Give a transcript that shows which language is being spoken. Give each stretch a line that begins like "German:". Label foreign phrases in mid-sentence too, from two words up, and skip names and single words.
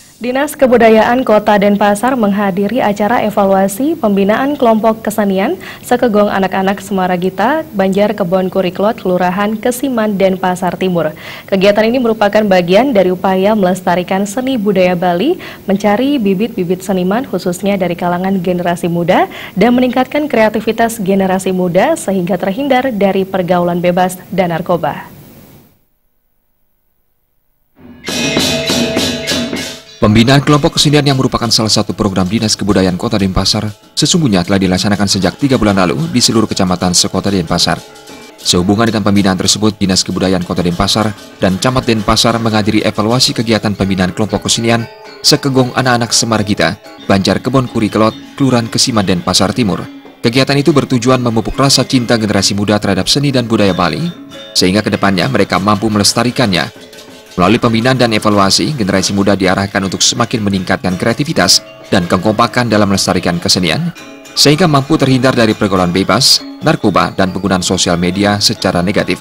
Indonesian: Dinas Kebudayaan Kota Denpasar menghadiri acara evaluasi pembinaan kelompok kesenian Sekegong Anak-anak Semaragita, Banjar Kebon Kuriklot, Kelurahan Kesiman, Denpasar Timur. Kegiatan ini merupakan bagian dari upaya melestarikan seni budaya Bali, mencari bibit-bibit seniman khususnya dari kalangan generasi muda dan meningkatkan kreativitas generasi muda sehingga terhindar dari pergaulan bebas dan narkoba. Pembinaan kelompok kesenian yang merupakan salah satu program Dinas Kebudayaan Kota Denpasar sesungguhnya telah dilaksanakan sejak 3 bulan lalu di seluruh kecamatan sekota Denpasar. Sehubungan dengan pembinaan tersebut, Dinas Kebudayaan Kota Denpasar dan Camat Denpasar menghadiri evaluasi kegiatan pembinaan kelompok kesenian Sekegong Anak-anak Semaragita, Banjar Kebon Kuriklot, Kelurahan Kesiman, Denpasar Timur. Kegiatan itu bertujuan memupuk rasa cinta generasi muda terhadap seni dan budaya Bali, sehingga kedepannya mereka mampu melestarikannya. Melalui pembinaan dan evaluasi, generasi muda diarahkan untuk semakin meningkatkan kreativitas dan kekompakan dalam melestarikan kesenian, sehingga mampu terhindar dari pergaulan bebas, narkoba, dan penggunaan sosial media secara negatif.